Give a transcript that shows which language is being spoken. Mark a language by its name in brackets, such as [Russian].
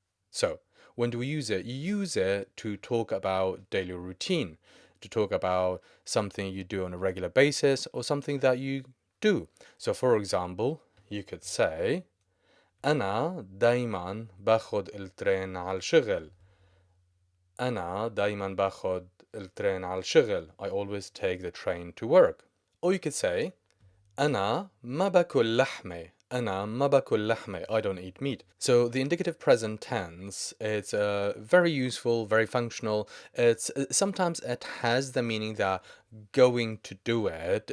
[English] So, when do we use it? You use it to talk about daily routine, to talk about something you do on a regular basis or something that you do. So, for example, you could say [Arabic] أنا دايما باخد الترين على الشغل. أنا دايما باخد الترين على الشغل. [English] I always take the train to work. Or you could say [Arabic] أنا ما باكل لحمة. أنا ما باكل لحمة. [English] I don't eat meat. So the indicative present tense, it's very useful, very functional. It's sometimes it has the meaning that going to do it.